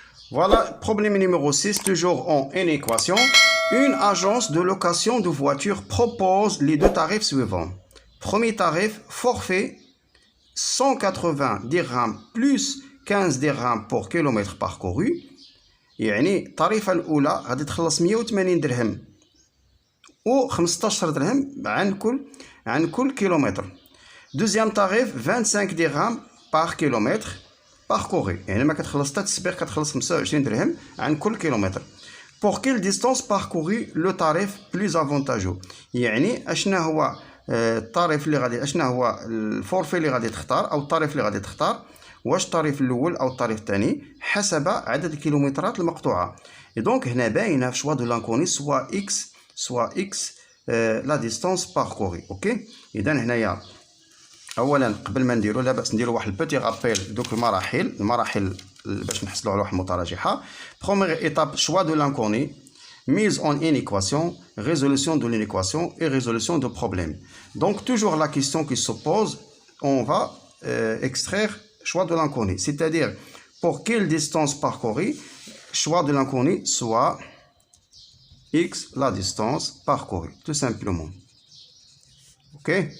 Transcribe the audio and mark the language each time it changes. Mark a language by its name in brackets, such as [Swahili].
[French] Voilà, problème numéro 6, toujours en une équation. Une agence de location de voitures propose les deux tarifs suivants. Premier tarif, forfait 180 dirhams plus 15 dirhams pour kilomètre parcouru. [Arabic] يعني الطريفة الأولى غادي تخلص 180 درهم و 15 درهم عن كل كيلومتر. [French] Deuxième tarif 25 dirhams par kilomètre parcouru. [Arabic] يعني ما كتخلص حتى التسبيق كتخلص 25 درهم عن كل كيلومتر. [French] Pour quelle distance parcourue le tarif plus avantageux؟ [Arabic] يعني اشنا هو الطريف اللي غادي اشنا هو الفورفي اللي غادي تختار او الطريف اللي غادي تختار، واش الطريف الاول او الطريف الثاني حسب عدد الكيلومترات المقطوعه. [French] دونك [Arabic] هنا باينه في [French] شوا دو لانكوني سوا اكس لا ديستانس باركوري. [Arabic] اوكي، اذا هنايا اولا قبل ما نديرو لا باس نديرو واحد البيتي رابيل دوك المراحل باش نحصلوا على واحد المتراجحه. [French] Première étape, choix de l'inconnu, mise en une équation, résolution de l'équation et résolution de problème. Donc toujours la question qui se pose, on va extraire choix de l'inconnu, c'est-à-dire pour quelle distance parcourue, choix de l'inconnu soit x la distance parcourue, tout simplement. Ok?